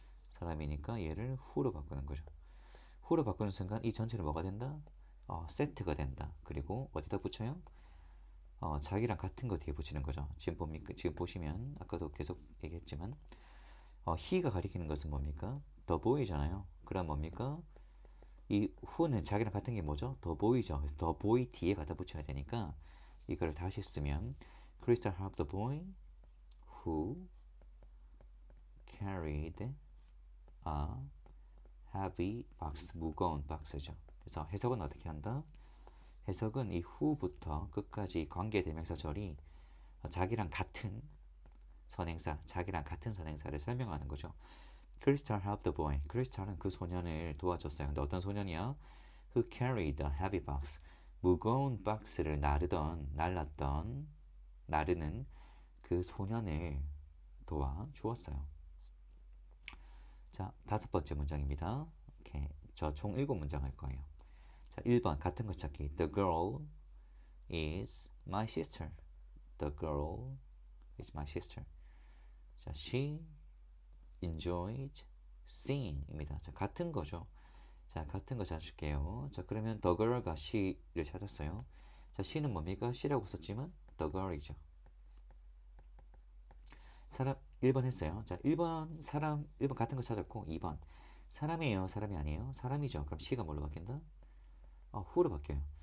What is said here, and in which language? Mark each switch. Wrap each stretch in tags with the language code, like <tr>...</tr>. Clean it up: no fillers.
<ko>사람이니까 얘를 who로 바꾸는 거죠. who로 바꾸는 순간 이 전체를 뭐가 된다? 세트가 된다. 그리고 어디다 붙여요? 자기랑 같은 거 뒤에 붙이는 거죠. 지금 봅니까? 지금 보시면 아까도 계속 얘기했지만 he가 가리키는 것은 뭡니까? the boy잖아요. 그럼 뭡니까? 이 who는 자기랑 같은 게 뭐죠? the boy죠.</ko> <en>그래서 the boy</en> <ko>뒤에 갖다 붙여야 되니까 이걸 다시 쓰면</ko> <en>Crystal helped the boy who carried a heavy box.</en> <ko>무거운 박스죠. 그래서 해석은 어떻게 한다? 해석은 이 who부터 끝까지 관계대명사절이 자기랑 같은 선행사, 자기랑 같은 선행사를 설명하는 거죠.</ko> <en>Crystal helped the boy.</en> <ko>크리스탈은 그 소년을 도와줬어요. 근데 어떤 소년이야?</ko> <en>Who carried a heavy box.</en> <ko>무거운 박스를 날랐던, 나르는 그 소년을 도와주었어요. 자, 다섯 번째 문장입니다. 이렇게 저 총 7문장 할 거예요. 자, 1번 같은 거 찾기.</ko> <en>The girl is my sister. The girl is my sister. 자, she enjoyed singing입니다.</en> <ko>자, 같은 거죠. 자, 같은 거 찾을게요. 자, 그러면 the girl과 she를 찾았어요. 자, she는 뭡니까? she라고 썼지만 the girl이죠. 사람 1번 했어요. 자, 1번 사람 1번 같은 거 찾았고 2번 사람이에요, 사람이 아니에요? 사람이죠. 그럼 she가 뭘로 바뀐다? who로 바뀌어요.</ko>